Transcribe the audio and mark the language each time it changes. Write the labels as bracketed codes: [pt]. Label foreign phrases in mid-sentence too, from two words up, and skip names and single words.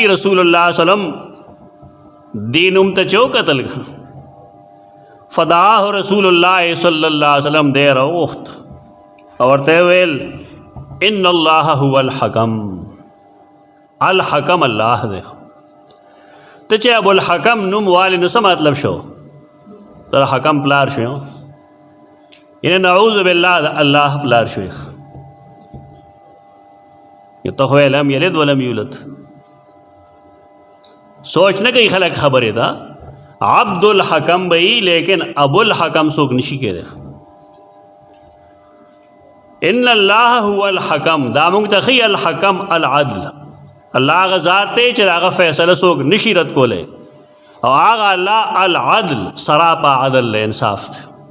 [ar] رسول الله صلی الله علیه وسلم [ps] دې نوم ته چې وکتل [ar] فدعاه رسول الله صلی الله علیه وسلم [ps] دی راوخت او ورته ویل [ar] ان الله هو الحکم الحکم الله دی. [ps] ته چې ابو الحکم نوم والی نو څه مطلب شو تر حکم پلار شو یعنی [ar] نعوذ بالله [ps] الله پلار شو [ur] یہ تو [ps] خو [ar] لم یلد ولم یولد [ps] سوچ نه کوي خلک خبرې ده عبد الحکم بئی لیکن ابو الحکم څوک نشي کېدی. [ar] ان الله هو الحکم [ps] دا مونږ ته ښیي [ar] الحکم العدل [ps] الله هغه ذات دی چې هغه فیصله څوک نشي رد کولی او هغه [ar] الله العدل [ps] سراپا عدل انصاف دی.